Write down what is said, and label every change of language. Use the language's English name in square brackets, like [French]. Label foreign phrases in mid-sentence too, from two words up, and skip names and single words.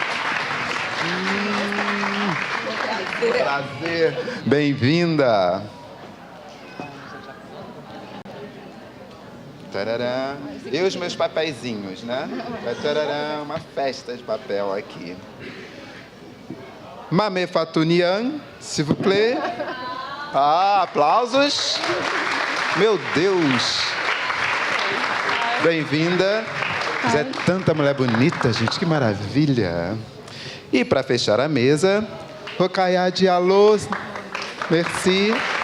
[Portuguese] Prazer! Bem-vinda! Tarará. E os meus papeizinhos, né? Tarará, uma festa de papel aqui. [French] Mamé Fatou Niang, s'il vous plaît. [Portuguese] Ah, aplausos. Meu Deus. Bem-vinda. É tanta mulher bonita, gente, que maravilha. E para fechar a mesa, [French] Rokhaya Diallo, merci.